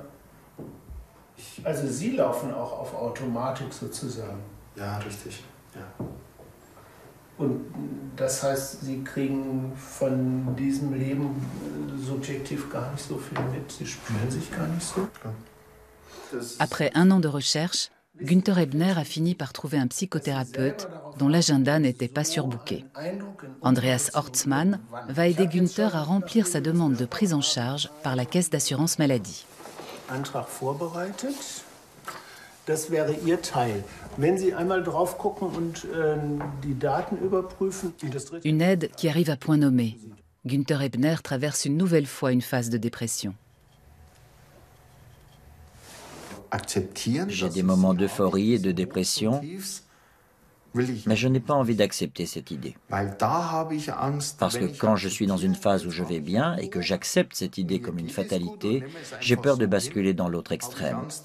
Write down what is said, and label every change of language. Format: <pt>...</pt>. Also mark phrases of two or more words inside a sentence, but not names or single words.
<de>Also Sie laufen auch auf Automatik sozusagen? Ja, richtig. Ja. Und das heißt, Sie kriegen von diesem Leben subjektiv gar nicht so viel mit? Sie spüren sich gar nicht so?</de> <fr>Après 1 an de recherche, Günther Ebner a fini par trouver un psychothérapeute dont l'agenda n'était pas surbooké. Andreas Hortzmann va aider Günther à remplir sa demande de prise en charge par la caisse d'assurance maladie.</fr> <de>Antrag vorbereitet. Das wäre Ihr Teil. Wenn Sie einmal drauf gucken und die Daten überprüfen.</de> <fr>Une aide qui arrive à point nommé. Günther Ebner traverse une nouvelle fois une phase de dépression. J'ai des moments d'euphorie et de dépression, Mais je n'ai pas envie d'accepter cette idée. Parce que quand je suis dans une phase où je vais bien et que j'accepte cette idée comme une fatalité, j'ai peur de basculer dans l'autre extrême.</fr>